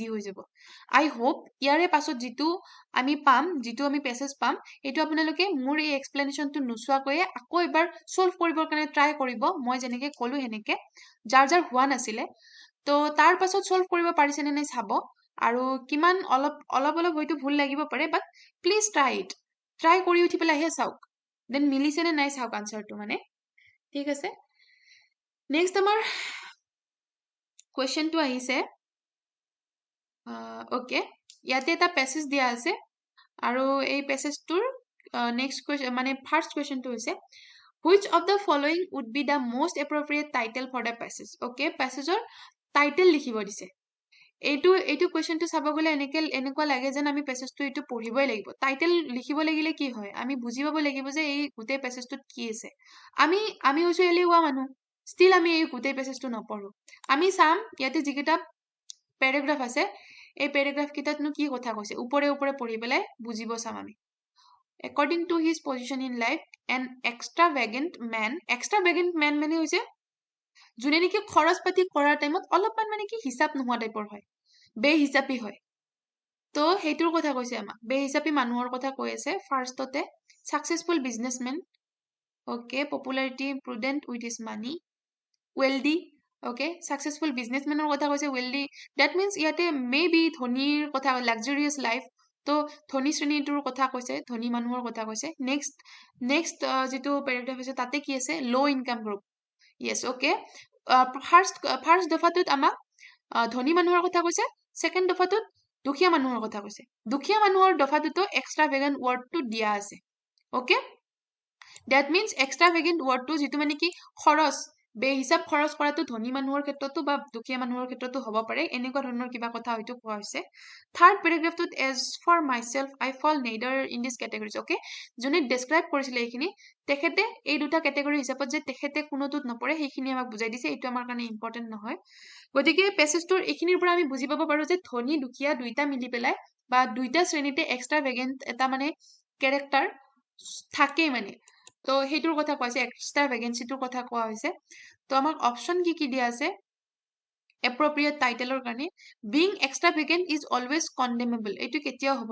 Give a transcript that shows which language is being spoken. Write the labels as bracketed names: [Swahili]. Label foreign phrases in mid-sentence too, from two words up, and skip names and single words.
[Assamese] হৈ যাব [English] I hope [Assamese] ইয়াৰে পাছত যিটো আমি পেছেজ পাম এইটো আপোনালোকে মোৰ এই এক্সপ্লেনেশ্যনটো নোচোৱাকৈয়ে আকৌ এবাৰ সলভ কৰিবৰ কাৰণে ট্ৰাই কৰিব মই যেনেকে ক'লো সেনেকে যাৰ হোৱা নাছিলে তো তাৰ পাছত সলভ কৰিব পাৰিছে নে নাই চাব আৰু কিমান অলপ হয়তো ভুল লাগিব পাৰে [English] but please try [Assamese] কৰি উঠি পেলাইহে চাওক দেন মিলিছে নে নাই চাওক আনচাৰটো মানে ঠিক আছে নেক্সট আমাৰ কুৱেশ্যনটো আহিছে ওকে ইয়াতে এটা পেছেজ দিয়া আছে আৰু এই পেছেজটোৰ নেক্সট কুৱেশ্যন মানে [English] first question [Assamese] হৈছে [English] which of the following would be the most appropriate title for the passage okay [Assamese] passageৰ টাইটেল লিখিব দিছে এইটো কুৱেশ্যনটো চাব গ'লে এনেকুৱা লাগে যেন আমি পেছেজটো এইটো পঢ়িবই লাগিব টাইটেল লিখিব লাগিলে কি হয় আমি বুজি পাব লাগিব যে এই গোটেই পেছেজটোত কি আছে আমি হৈছো এলেহুৱা মানুহ ষ্টিল আমি এই গোটেই পেছেজটো নপঢ়ো আমি চাম ইয়াতে যিকেইটা পেৰাগ্ৰাফ আছে এই পেৰাগ্ৰাফ কেইটাতনো কি কথা কৈছে ওপৰে পঢ়ি পেলাই বুজিব চাম আমি [English] according to his position in life an extravagant [Assamese] man মানে হৈছে যোনে নেকি খৰচ পাতি কৰাৰ টাইমত অলপমান মানে কি হিচাপ নোহোৱা টাইপৰ হয় বেহিচাপী হয় তো সেইটোৰ কথা কৈছে আমাক বেহিচাপী মানুহৰ কথা কৈ আছে ফাৰ্ষ্টতে [English] successful businessman okay popularity prudent with his money wealthy okay successful businessman [Assamese] কথা কৈছে [English] wealthy that means [Assamese] ইয়াতে maybe ধনীৰ কথা [English] luxurious life [Assamese] তো ধনী শ্ৰেণীটোৰ কথা কৈছে ধনী মানুহৰ কথা কৈছে নেক্সট যেটো পেৰাগ্ৰাফ আছে তাতে কি আছে [English] low income group yes okay [Assamese] ফাৰ্ষ্ট দফাটোত আমাক ধনী মানুহৰ কথা কৈছে সেকেন্ড দফাটোত দুখীয়া মানুহৰ কথা কৈছে দুখীয়া মানুহৰ দফাটোতো [English] extravagant word [Assamese] দিয়া আছে [English] okay that means extravagant word [Assamese] টো যেটো মানে কি খৰচ বেহিসাব খৰচ কৰাটো ধনী মানুহৰ ক্ষেত্ৰতো বা দুখীয়া মানুহৰ ক্ষেত্ৰতো হ'ব পাৰে এনেকুৱা ধৰণৰ কিবা কথা হয়তো কোৱা হৈছে থাৰ্ড পেৰাগ্ৰাফটোত [English] as for myself I fall neither in this categories okay [Assamese] যোনে ডেসক্ৰাইব কৰিছিলে এইখিনি তেখেতে এই দুটা ক্যাটাগৰী হিচাপত যে তেখেতে কোনোটোত নপৰে সেইখিনি আমাক বুজাই দিছে এইটো আমাৰ কাৰণে ইম্পৰ্টেন্ট নহয় গতিকে পেছেজটোৰ এইখিনিৰ পৰা আমি বুজি পাব পাৰো যে ধনী দুখীয়া দুইটা মিলি পেলাই বা দুইটা শ্ৰেণীতে এক্সট্ৰাভেগেন্ট এটা মানে ক্যাৰেক্টাৰ থাকে মানে তো হেইটোৰ কথা কৈছে এক্সট্ৰা ভেকেন্সিটোৰ কথা কোৱা হৈছে তো আমাক অপচন কি দিয়া আছে এপ্ৰোপ্ৰিয়েট টাইটেলৰ কাৰণে [English] being extravagant is always condemnable [Assamese] এইটো কেতিয়াও হ'ব